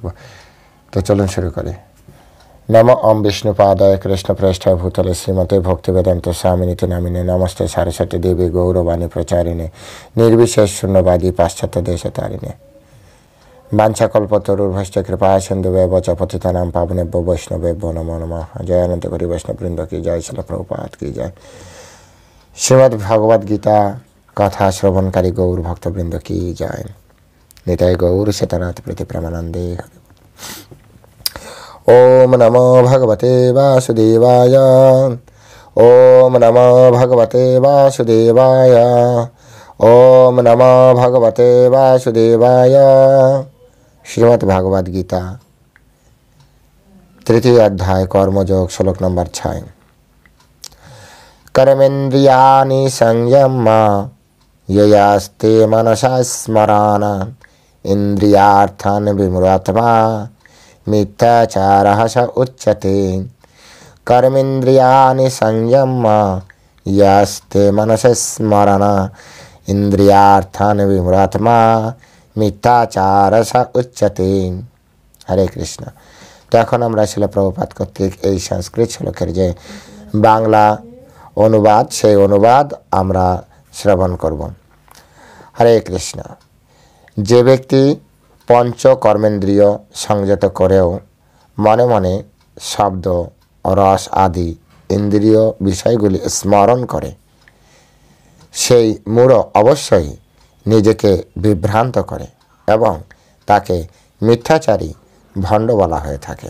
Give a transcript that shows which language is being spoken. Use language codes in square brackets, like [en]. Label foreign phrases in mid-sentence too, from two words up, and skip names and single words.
[bn] তো চলুন শুরু করি। [sa] নম ওম বিষ্ণুপাদায় কৃষ্ণপ্রেষ্ঠায় ভূতলে শ্রীমতে ভক্তিবেদান্ত স্বামিনীতি নামিনে নমস্তে সারস্বতী দেবী গৌরবাণী প্রচারিণে নির্বিশেষ শূন্যবাদী পাশ্চাত্য দেশে তারিণে বাঞ্ছাকল্পতরুর্ভশ্চ কৃপা সিন্ধুভ্যেব চ পতিতানাং পাবনেভ্যো বৈষ্ণবেভ্যো নমো নমঃ। [bn] জয় অনন্ত কোটি বৈষ্ণববৃন্দ কি জয়, শিল প্রভুপাদ কি জয়। শ্রীমদ্ ভগবদ গীতা কথা শ্রবণকারী গৌর ভক্তবৃন্দ কি জয়। নিতাই গৌর সীতানাথ প্রীতি প্রেমানন্দে। [sa] ওম নমো ভগবতে বাসুদেবায়। ওম নমো ভগবতে বাসুদেবায়। ওম নমো ভগবতে বাসুদেবায়। [bn] শ্রীমদ্ ভাগবত গীতা তৃতীয় অধ্যায় কর্মযোগ, শ্লোক নম্বর 6। [sa] कर्मेन्द्रियाणि संयम्य ययास्ते मनसा स्मरान् इन्द्रियार्थान् विमूढात्मा मिथ्याचारः स उच्यते। कर्मेन्द्रियाणि संयम्य यस्ते मनसा स्मरन् इंद्रियार्थान् विमूढात्मा मिथ्याचारः स उच्यते। हरे कृष्ण। [bn] तो এখন আমরা শিল প্রভুপাদ কর্তৃক এই সংস্কৃত শ্লোকের যে বাংলা অনুবাদ, সেই অনুবাদ আমরা শ্রবণ করব। হরে কৃষ্ণ। যে ব্যক্তি পঞ্চ কর্মেন্দ্রিয় সংযত করেও মনে মনে শব্দ, রস আদি ইন্দ্রিয় বিষয়গুলি স্মরণ করে, সেই মূঢ় অবশ্যই নিজেকে বিভ্রান্ত করে এবং তাকে মিথ্যাচারী ভণ্ড বলা হয়ে থাকে।